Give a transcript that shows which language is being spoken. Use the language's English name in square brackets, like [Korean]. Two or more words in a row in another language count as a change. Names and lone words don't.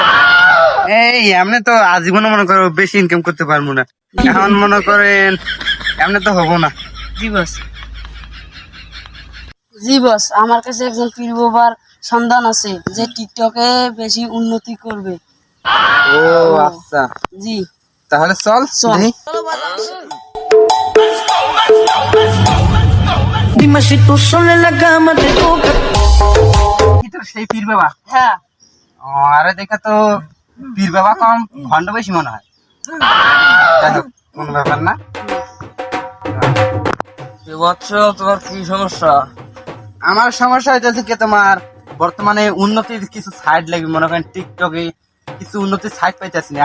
[Bangla] এই এমনি তো আজীবন মনে করো বেশি ইনকাম করতে পারবো না, এখন মনে করেন এমনি তো হবো না। জি বস। জি বস, আমার কাছে একজন পীরবাবার সন্ধান আছে যে টিকটকে বেশি উন্নতি করবে। ও আচ্ছা জি। তাহলে চল চল। দেখি। [Spanish] Dime si tú sola en la cama te toca. [Bangla] কি তোর সেই পীর বাবা? হ্যাঁ। আরে দেখা তো পীর বাবা কম ভণ্ড বেশি মনে হয়। যাই হোক, কোনো ব্যাপার না। তোমার কি সমস্যা? আমার সমস্যা হইতেছে কি তোমার বর্তমানে উন্নতির কিছু সাইড লাগবে, মনে করেন টিকটকে কিছু উন্নতির সাইড পাইতেছি না।